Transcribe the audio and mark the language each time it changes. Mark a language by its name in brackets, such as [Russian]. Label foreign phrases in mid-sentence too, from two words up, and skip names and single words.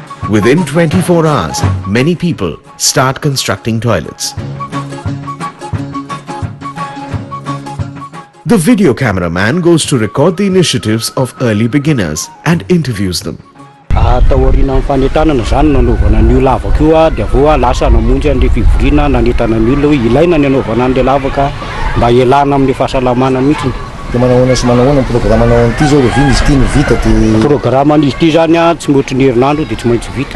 [English] Within 24 hours, many people start constructing toilets. The video cameraman goes to record the initiatives of early beginners and interviews them. [Malagasy] Taorina amin'ny fanentanana zany nanaovana ny lavaka io dia vao lasa namonjy an'ilay fivoriana nanentana ny olona hoe ilaina ny anaovana an'ilay lavaka mba hialana amin'ny fahasalamana mihitsy. Dia manahoana sy manahoana ny programanao an'ity zao rehefa izy ity no vita dia Programan'izy ity zany tsy mihoatra ny herinandro dia tsy maintsy vita.